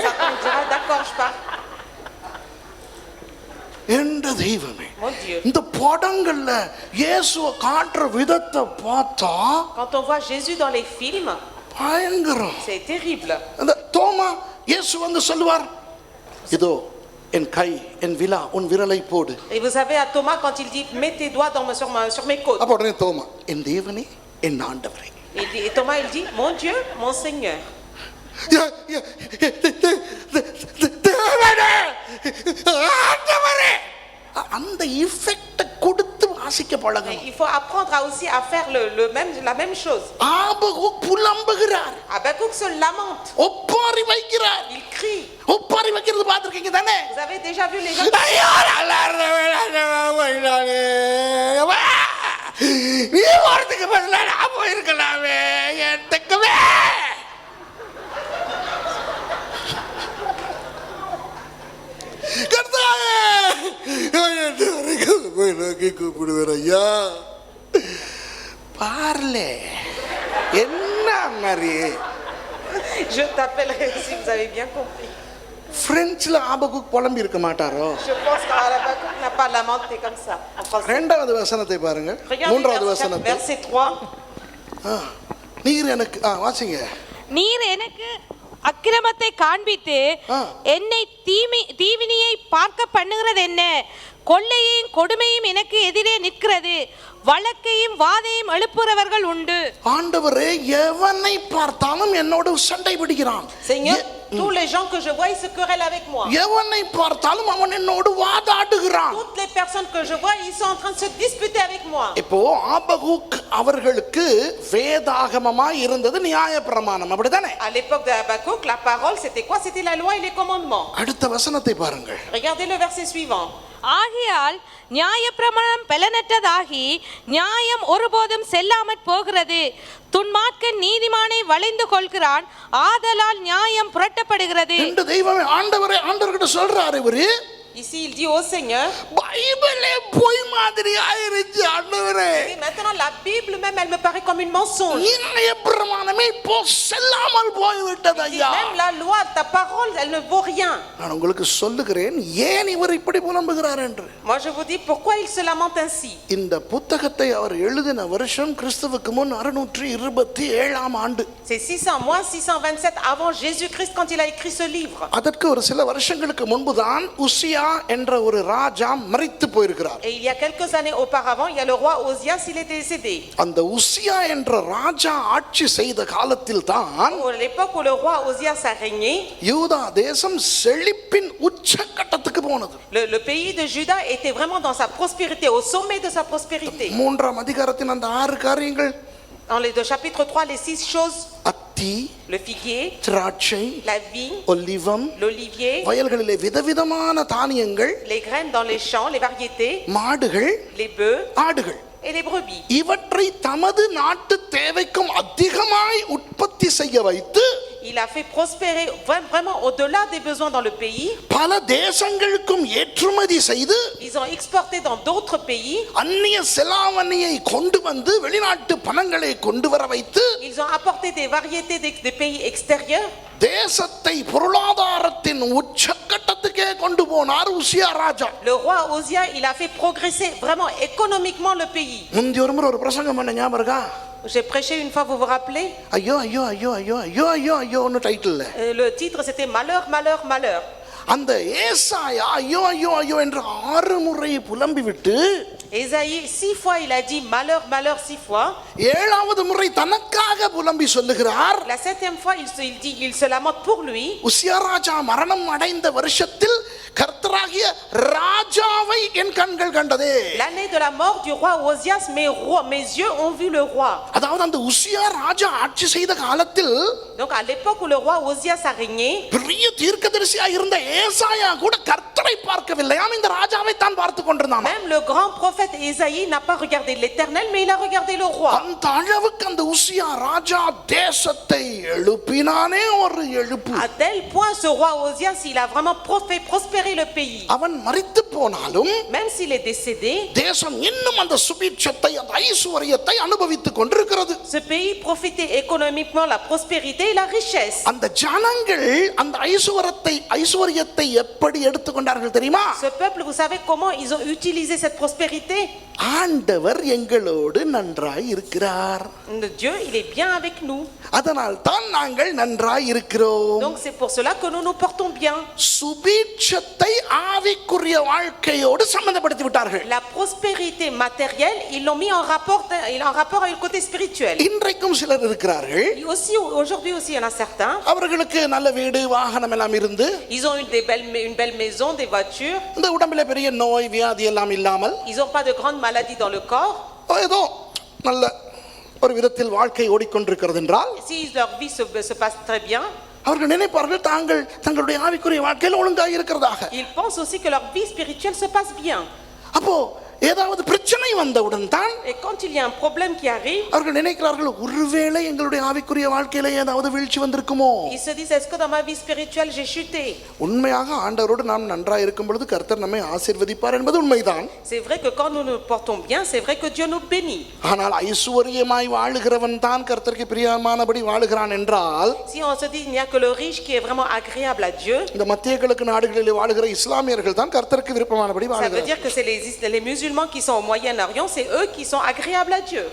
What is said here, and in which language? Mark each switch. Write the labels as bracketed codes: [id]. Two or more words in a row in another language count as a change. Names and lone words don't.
[fr] Satan dira d'accord, je pars. [ta] என்ற தெய்வமே, [fr] Mon Dieu. [ta] இந்த படங்கள்ல இயேசுவை காட்டுற விதத்தை பார்த்தா [fr] Quand on voit Jésus dans les films, [ta] பயங்கரம். [fr] c'est terrible. [ta] அந்த தோமா இயேசு வந்து சொல்லுவார், இதோ என் கை, என் விலா, உன் விரலை போடு. [fr] Et vous savez à Thomas quand il dit mets tes doigts sur mes côtes. [ta] அப்ப உடனே தோமா, என் தேவனே, என் ஆண்டவரே. [fr] Et Thomas il dit mon Dieu, mon Seigneur. [ta] தேவனே, ஆண்டவரே. அந்த இஃபெக்ட் கொடுத்து வாசிக்க பழகணும். [fr] Il faut apprendre aussi à faire la même chose. [ta] ஆபகுக் புலம்புகிறார். [fr] Habakkuk se lamente. [ta] ஒப்பாரி வைக்கிறார். [fr] Il crie. [ta] ஒப்பாரி வைக்கிறது பார்த்திருக்கீங்க தானே? [fr] Vous avez déjà vu les gens? [ta] ஐயோ, நல்லா இருந்தே. நீ போறதுக்கு பதிலா நான் போயிருக்கலாமே. எட்டுக்குமே கூப்பிடுவேன் ஐயா. பார்லே என்ன மாதிரி [fr] Je t'appellerai si vous avez bien compris. [ta] பிரெஞ்சுல ஆபகுக் புலம்பி இருக்க மாட்டாரோ? [fr] Je pense qu'Habakkuk n'a pas lamenté comme ça en français. [ta] இரண்டாவது வசனத்தை பாருங்க. மூன்றாவது வசனத்தை. [fr] Verset 3. [ta] நீர் எனக்கு வாசிங்க. நீர் எனக்கு அக்கிரமத்தை காண்பித்து என்னை தீவினியை பார்க்க பண்ணுகிறது என்ன? கொள்ளையும் கொடுமையும் எனக்கு எதிரே நிற்கிறது, வழக்கையும் வாதையும் எழுப்புறவர்கள் உண்டு. ஆண்டவரே, எவனை பார்த்தாலும் என்னோடு சண்டை பிடிக்கிறான். [fr] Seigneur, tous les gens que je vois ils se querellent avec moi. [ta] எவனை பார்த்தாலும் அவன் என்னோடு வாதாடுகிறான். [fr] Toutes les personnes que je vois ils sont en train de se disputer avec moi. [ta] இப்போ ஆபகுக் அவர்களுக்கு வேதாகமமா இருந்தது நியாயப்பிரமாணம், அப்படிதானே? [fr] À l'époque de Habakkuk, la parole c'était quoi? C'était la loi et les commandements. [ta] அடுத்த வசனத்தை பாருங்கள். [fr] Regardez le verset suivant. [ta] ஆகையால் நியாயப்பிரமாணம் பலனற்றதாகி நியாயம் ஒருபோதும் செல்லாமற் போகிறது. துன்மார்க்கன் நீதிமானை வளைந்து கொள்கிறான், ஆதலால் நியாயம் புரட்டப்படுகிறது. இந்த தெய்வமே, ஆண்டவரே ஆண்டவர்கிட்ட சொல்றாரு இவரு. [fr] Ici il dit au Seigneur, [ta] பைபிளே பொய் மாதிரி ஆயிருச்சு ஆண்டவரே. [fr] maintenant la Bible même elle me paraît comme une mensonge. [ta] நியாயப்பிரமாணமே இப்போ செல்லாமல் போய்விட்டது ஐயா. [fr] Même la loi, ta parole, elle ne vaut rien. [ta] நான் உங்களுக்கு சொல்லுகிறேன் ஏன் இவர் இப்படி புலம்புகிறார் என்று. [fr] Moi je vous dis pourquoi il se lamente ainsi. [ta] இந்த புத்தகத்தை அவர் எழுதின வருஷம் கிறிஸ்துவுக்கு முன் 627 ஆண்டு. [fr] C'est 600 moins 627 avant Jésus-Christ quand il a écrit ce livre. [ta] அதற்கு ஒரு சில வருஷங்களுக்கு முன்புதான் உசியா என்ற ஒரு ராஜா மரித்து போயிருக்கிறார். [fr] Et il y a quelques années auparavant, il y a le roi Osias, il est décédé. [ta] அந்த உசியா என்ற ராஜா ஆட்சி செய்த காலத்தில் தான் [fr] À l'époque où le roi Osias a régné, [ta] யூதா தேசம் செழிப்பின் உச்சக்கட்டத்துக்கு போனது. [fr] le pays de Juda était vraiment dans sa prospérité, au sommet de sa prospérité. [ta] மூன்றாம் அதிகாரத்தின் அந்த 6 காரியங்கள், [fr] Dans le chapitre 3, les 6 choses, [ta] அத்தி, [fr] le figuier, [ta] திராட்சை, [fr] la vigne, [ta] ஒலிவம், [fr] l'olivier, [ta] வயல்களிலே விதவிதமான தானியங்கள், [fr] les graines dans les champs, les variétés, [ta] மாடுகள், [fr] les bœufs [ta] ஆடுகள், [fr] et les brebis. [ta] இவற்றை தமது நாட்டு தேவைக்கும் அதிகமாய் உற்பத்தி செய்ய வைத்து [fr] Il a fait prospérer vraiment au-delà des besoins dans le pays. [ta] பல தேசங்களுக்கும் ஏற்றுமதி செய்து [fr] Ils ont exporté dans d'autres pays. [ta] அந்நிய செலாவணியை கொண்டு வந்து வெளிநாட்டு பணங்களை கொண்டு வர வைத்து [fr] Ils ont apporté des variétés des pays extérieurs. [ta] தேசத்தை பொருளாதாரத்தின் உச்சக்கட்டத்துக்கே கொண்டு போனார் உசியா ராஜா. [fr] Le roi Osia, il a fait progresser vraiment économiquement le pays. [ta] முந்தி ஒரு முறை ஒரு பிரசங்கம் பண்ண ஞாபகம் இருக்கா? [fr] J'ai prêché une fois, vous vous rappelez? [ta] ஐயோ ஐயோ ஐயோ ஐயோ ஐயோ ஐயோ ஐயோன்னு டைட்டில். [fr] Le titre c'était Malheur, malheur, malheur. [ta] அந்த ஏசாயா ஐயோ ஐயோ ஐயோ என்று 6 முறை புலம்பி விட்டு [fr] Ésaïe 6 fois il a dit malheur, malheur 6 fois. [ta] 7வது முறை தனக்காக புலம்பி சொல்லுகிறார். [fr] La 7e fois il se lamente pour lui. [ta] உசியா ராஜா மரணம் அடைந்த வருஷத்தில் கர்த்தராகிய ராஜாவை என் கண்கள் கண்டதே. [fr] L'année de la mort du roi Osias, mes yeux ont vu le roi. [ta] அதாவது அந்த உசியா ராஜா ஆட்சி செய்த காலத்தில் [fr] Donc à l'époque où le roi Osias a régné, [ta] பெரிய தீர்க்கதரிசியாக இருந்த ஏசாயா கூட கர்த்தரை பார்க்கவில்லை, அவன் இந்த ராஜாவை தான் பார்த்து கொண்டிருந்தான். [fr] même le grand prophète Ésaïe n'a pas regardé l'Éternel, mais il a regardé le roi. [ta] அந்த அளவுக்கு அந்த உசியா ராஜா தேசத்தை எழுப்பினானே ஒரு எழுப்பு. [fr] À tel point ce roi Osias, il a vraiment fait prospérer le pays. [ta] அவன் மரித்து போனாலும் [fr] Même s'il est décédé, [ta] தேசம் இன்னும் அந்த சுபிட்சத்தை அந்த ஐசுவரியத்தை அனுபவித்துக் கொண்டிருக்கிறது. [fr] ce pays profitait économiquement la prospérité et la richesse. [ta] அந்த ஜனங்கள் அந்த ஐசுவரியத்தை எப்படி எடுத்துக்கொண்டார்கள் தெரியுமா? [fr] Ce peuple, vous savez comment ils ont utilisé cette prospérité? [ta] ஆண்டவர் எங்களோடு நன்றாய் இருக்கிறார், [fr] Dieu, il est bien avec nous. [ta] அதனால் தான் நாங்கள் நன்றாய் இருக்கிறோம். [fr] Donc c'est pour cela que nous nous portons bien. [ta] சுபிட்சத்தை ஆவிக்குரிய வாழ்க்கையோடு சம்பந்தப்படுத்தி விட்டார்கள். [fr] La prospérité matérielle, ils l'ont mis en rapport avec le côté spirituel. [ta] இன்றைக்கும் சிலர் இருக்கிறார்கள், [fr] Et aussi, aujourd'hui aussi, il y en a certains. [ta] அவர்களுக்கு நல்ல வீடு வாகனம் எல்லாம் இருந்து [fr] Ils ont une belle maison, des voitures. [ta] இந்த உடம்பிலே பெரிய நோய் வியாதி எல்லாம் இல்லாமல் [fr] Ils n'ont pas de grandes maladies dans le corps. [ta] ஏதோ நல்ல ஒரு விதத்தில் வாழ்க்கை ஓடிக்கொண்டிருக்கிறது என்றால் [fr] Si leur vie se passe très bien, [ta] அவர்கள் நினைப்பார்கள் தங்களுடைய ஆவிக்குரிய வாழ்க்கையில் ஒழுங்காக இருக்கிறதாக. [fr] ils pensent aussi que leur vie spirituelle se passe bien. [ta] அப்போ ஏதாவது பிரச்சனை வந்தவுடன் தான் [fr] Et quand il y a un problème qui arrive, [ta] அவர்கள் நினைக்கிறார்கள், ஒருவேளை எங்களுடைய ஆவிக்குரிய வாழ்க்கையில ஏதாவது வீழ்ச்சி வந்திருக்குமோ. [fr] ils se disent, est-ce que dans ma vie spirituelle j'ai chuté? [ta] உண்மையாக ஆண்டவரோடு நாம் நன்றாக இருக்கும் பொழுது கர்த்தர் நம்மை ஆசீர்வதிப்பார் என்பது உண்மைதான். [fr] C'est vrai que quand nous nous portons bien, c'est vrai que Dieu nous bénit. [ta] ஆனால் ஐசுவரியமாய் வாழுகிறவன் தான் கர்த்தருக்கு பிரியமானபடி வாழுகிறான் என்றால், Si on se dit il n'y a que le riche qui est vraiment agréable à Dieu, இந்த மத்திய கிழக்கு நாடுகளில் வாழுகிற இஸ்லாமியர்கள் தான் கர்த்தருக்கு விருப்பமானபடி [fr] ça veut [ta] வாழுகிறார்கள். [fr] dire que c'est les musulmans qui sont au Moyen-Orient, c'est eux qui sont agréables à Dieu.